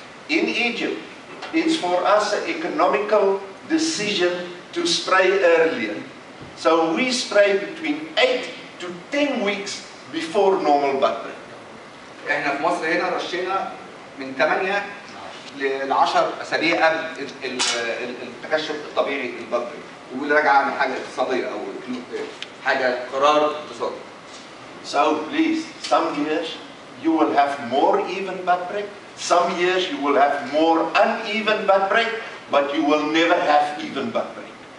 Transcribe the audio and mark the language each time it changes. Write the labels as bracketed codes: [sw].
[en] In Egypt, it's for us an economical decision to spray earlier. So we spray between 8 to 10 weeks before normal bud break. [ar] احنا في مصر هنا رشينا من 8 ل 10 أسابيع قبل التكشف الطبيعي البد بريك. ودي راجعه من حاجه اقتصاديه او حاجه قرار اقتصادي. [en] So please, some years you will have more even bud break. Some years you will have more uneven bud break, but you will never have even bud break.